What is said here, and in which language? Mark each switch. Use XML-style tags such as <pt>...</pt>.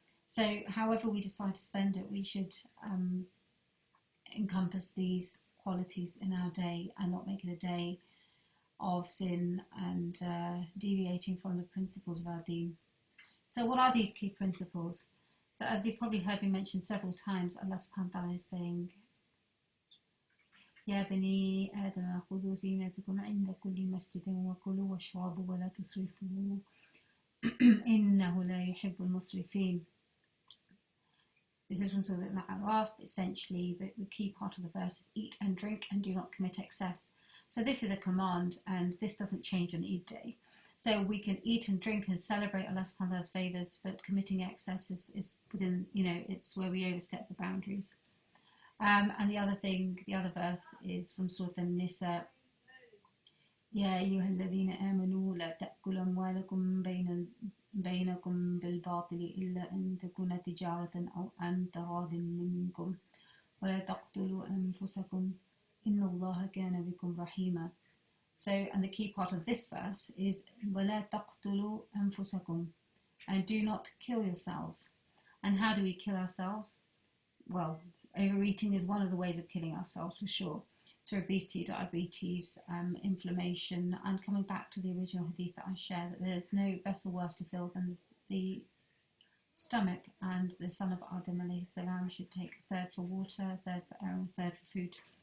<en>So however we decide to spend it, we should encompass these qualities in our day and not make it a day of sin and deviating from the principles of our deen. So what are these key principles? So as you've probably heard me mention several times, Allah subhanahu wa ta'ala is saying,</en> <ar>يا بني آدم خذوا زينتكم عند كل مسجد وكلوا واشربوا ولا تسرفوا إنه لا يحب المسرفين.</ar> <en>This is from Surah Al-A'raf. Essentially, the key part of the verse is eat and drink and do not commit excess. So this is a command, and this doesn't change on Eid day. So we can eat and drink and celebrate Allah subhanahu wa ta'ala's favours, but committing excess is within, it's where we overstep the boundaries. And the other verse is from Surah An-Nisa.</en> <ar>يا أيها الذين آمنوا لا تأكلوا أموالكم بينكم بالباطل إلا أن تكون تجارة أو عن تراض منكم ولا تقتلوا أنفسكم إن الله كان بكم رحيما.</ar> <en>So, and the key part of this verse is</en> <ar>ولا تقتلوا أنفسكم,</ar> <en>and do not kill yourselves. And how do we kill ourselves? Well, overeating is one of the ways of killing ourselves, for sure, through obesity, diabetes, inflammation, and coming back to the original hadith that I shared, that there's no vessel worse to fill than the stomach, and the son of Adam alayhi salam should take a third for water, a third for air, and a third for food.</en>